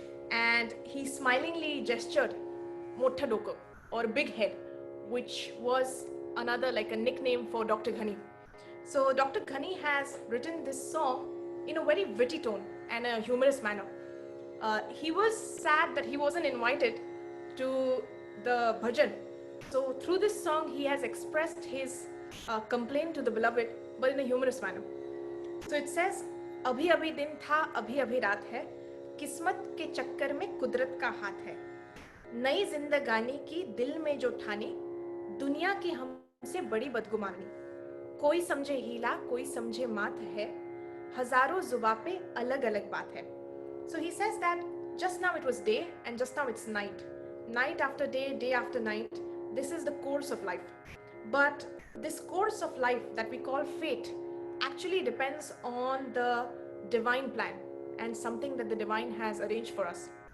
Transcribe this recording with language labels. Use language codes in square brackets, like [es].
[en] And he smilingly gestured Motta Doko, or big head, which was another like a nickname for Dr. Ghani. So Dr. Ghani has written this song in a very witty tone, and a humorous manner. He was sad that he wasn't invited to the bhajan. So through this song, he has expressed his complaint to the beloved, but in a humorous manner. [hi] So it says, अभी अभी दिन था, अभी अभी रात है, किस्मत के चक्कर में कुदरत का हाथ है, नई जिंदगानी की दिल में जो ठानी, दुनिया की हमसे बड़ी बदगुमानी, कोई समझे हीला, कोई समझे मात है, हजारों जुबां पे अलग अलग बात है. [en] So he says that just now it was day and just now it's night. Night after day, day after night, this is the course of life. But this course of life that we call fate actually depends on the divine plan and something that the divine has arranged for us.